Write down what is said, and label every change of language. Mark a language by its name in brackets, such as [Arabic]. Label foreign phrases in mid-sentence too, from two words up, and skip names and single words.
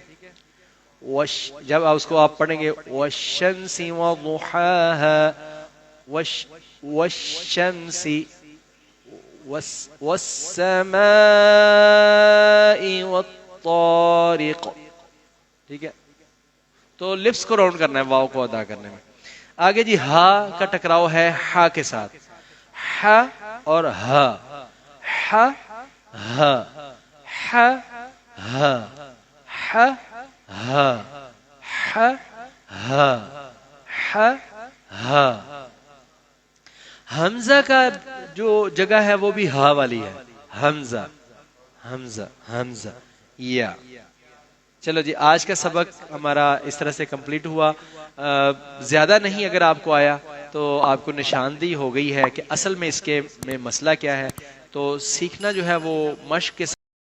[Urdu] جب اس کو آپ پڑھیں گے [Arabic] والشمس وضحاها، والشمس والسماء والطارق، [Urdu] ٹھیک ہے، تو لپس کو راؤنڈ کرنا ہے واو کو ادا کرنے میں۔ آگے جی ہا کا ٹکراؤ ہے ہا کے ساتھ، ہا اور ہا، ہا ہا، ہا ہا، ہا ہا، ہا ہا، ہا ہا۔ حمزہ کا جو جگہ ہے وہ بھی ہا والی ہے، حمزہ حمزہ حمزہ یا۔ چلو جی، آج کا سبق ہمارا اس طرح سے کمپلیٹ ہوا، زیادہ نہیں اگر آپ کو آیا تو آپ کو نشاندہی ہو گئی ہے کہ اصل میں اس کے میں مسئلہ کیا ہے، تو سیکھنا جو ہے وہ مشق کے